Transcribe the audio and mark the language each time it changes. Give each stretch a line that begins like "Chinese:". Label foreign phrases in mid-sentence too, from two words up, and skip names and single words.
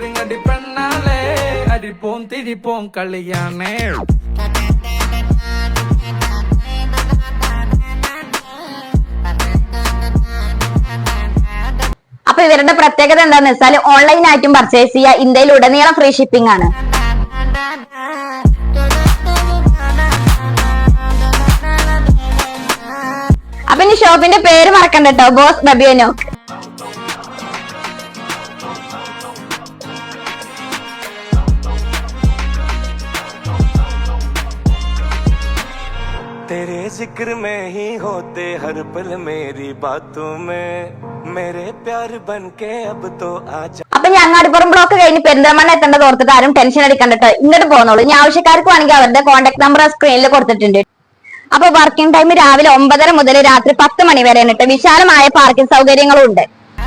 Malayalam: അപ്പൊ ഇവരുടെ പ്രത്യേകത എന്താന്ന് വെച്ചാൽ ഓൺലൈൻ ആയിട്ടും പർച്ചേസ് ചെയ്യുക, ഇന്ത്യയിൽ ഉടനീളം ഫ്രീ ഷിപ്പിംഗ് ആണ്. അപ്പൊ ഇനി ഷോപ്പിന്റെ പേര് മറക്കണ്ട കേട്ടോ, ബോസ് ബബിയോനോക്ക്.
Hindi: तेरे जिक्र में ही होते हर पल मेरी बातों में मेरे प्यार बन के अब तो आजा.
Malayalam: അപ്പൊ ഞാൻ അങ്ങാടിപ്പുറം ബ്ലോക്ക് കഴിഞ്ഞ് പെരിന്തൽമണ്ണ എത്തേണ്ടത് ഓർത്തിട്ട് ആരും ടെൻഷൻ അടിക്കണ്ട കേട്ടോ, ഇങ്ങോട്ട് പോകുന്നുള്ളൂ. ഇനി ആവശ്യക്കാർക്ക് വേണമെങ്കിൽ അവരുടെ കോൺടാക്ട് നമ്പർ സ്ക്രീനിൽ കൊടുത്തിട്ടുണ്ട്. അപ്പൊ വർക്കിംഗ് ടൈം രാവിലെ 9:30 മുതൽ രാത്രി 10 മണി വരെ. വിശാലമായ പാർക്കിംഗ് സൗകര്യങ്ങളും ഉണ്ട്.